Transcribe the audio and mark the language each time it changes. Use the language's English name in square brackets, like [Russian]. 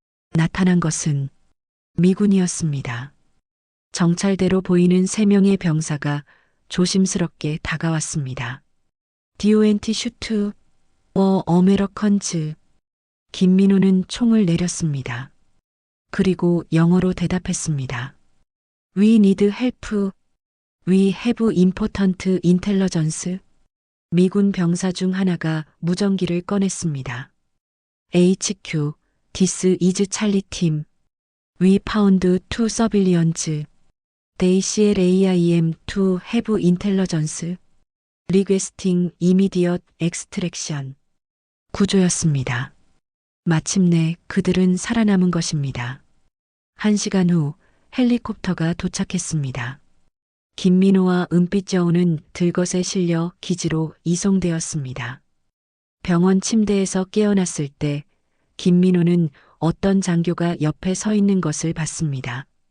[Korean] 나타난 것은 미군이었습니다. 정찰대로 보이는 3명의 병사가 조심스럽게 다가왔습니다. [English] DONT 슈트, 어메러컨즈. [Korean] 김민호는 총을 내렸습니다. 그리고 영어로 대답했습니다. [English] We need help. We have important intelligence. [Korean] 미군 병사 중 하나가 무전기를 꺼냈습니다. [English] HQ, this is 찰리 팀. We found two civilians. They CLAIM to have intelligence. Requesting immediate extraction. [Korean] 구조였습니다. 마침내 그들은 살아남은 것입니다. 1시간 후 헬리콥터가 도착했습니다. 김민호와 은빛여우는 들것에 실려 기지로 이송되었습니다. 병원 침대에서 깨어났을 때 김민호는 어떤 장교가 옆에 서 있는 것을 봤습니다.